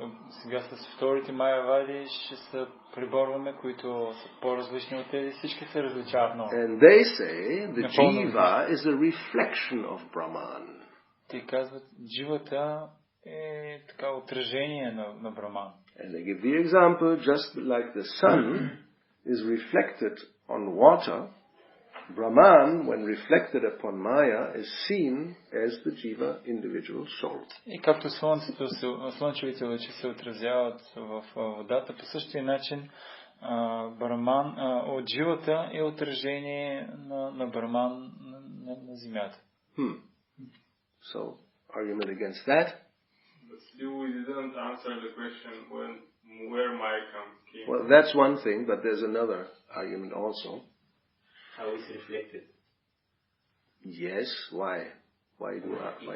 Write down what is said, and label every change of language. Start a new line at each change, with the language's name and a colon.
Bulgarian: Сега с вторите Майявади ще се приборваме, които са по-различни от тези. Всички се различават много.
English: And they say the jiva is a reflection of Brahman.
Bulgarian: Те казват, дживата е така отражение на Браман.
English: And they give the example, just like the sun is reflected on water, Brahman, when reflected upon Maya, is seen as the jiva individual soul.
Bulgarian: И както слънчевите лъчи се отразяват в водата, по същия начин Браман от дживата е отражение на Браман на земята.
English: So, argument against that? But still we didn't answer the question where Maya came. Well, that's one thing, but there's another argument also. How is reflected? Yes, why? Why do I? Why?